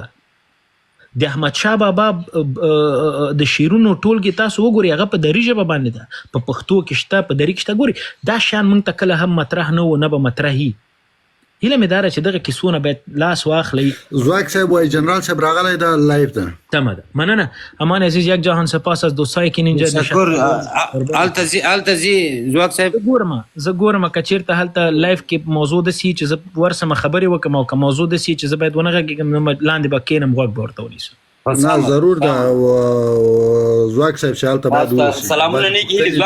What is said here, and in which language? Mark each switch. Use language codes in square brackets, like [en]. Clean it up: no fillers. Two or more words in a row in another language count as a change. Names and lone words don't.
[ps] د احمدشاه بابا د شیرونو ټولګې تاسو وګورئ هغه په دري ژبه باندې ده، په پښتو کې شته، په دري کې شته. ګورئ دا شیان موږ ته کله هم مطرح نه و، نه به مطرحي. هیله مې دا ده چې دغه کیسونه باید لاس واخلئ. زواک صاحب وایي جنرال صاحب راغلی دا لایف ده. تمه ده، مننه امان عزیز. [fa] یک جهان سپاس از دوستایی که اینجا تشکر. [ps] التزی زواک صاحب زه ګورم که چیرته هلته لایف کې موضوع داسې چې زه ورسمه خبرې وکړم او که موضوع داسې چې زه باید ونه غږېږم نو لاندې به کښېنم غوږ به ورته ونیسم. نه ضرور ده زواک صاحب چې هلته باید واوسي. سلامونه نیکې هیلې.